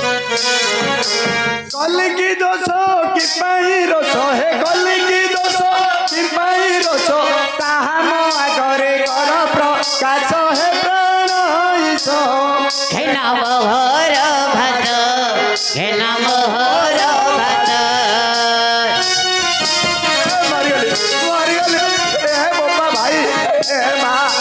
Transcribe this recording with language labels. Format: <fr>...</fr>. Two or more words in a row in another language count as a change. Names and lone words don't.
<or>କଳିକି ଦୋଷ କି ପାଇ ରୋଷ ହେ କଳିକି ଦୋଷ ରୋଷ ତାହା ମୋ ଆଗରେ କର ପ୍ରକାଶ ହେ ପ୍ରାଣ ଈଶ ହେ ନାମ ହର ଭାତ ହେ ନାମ ହର ଭାତ ମରିଗଲି ମରିଗଲି ଏ ବୋପା ଭାଇ ଏ ମା</or>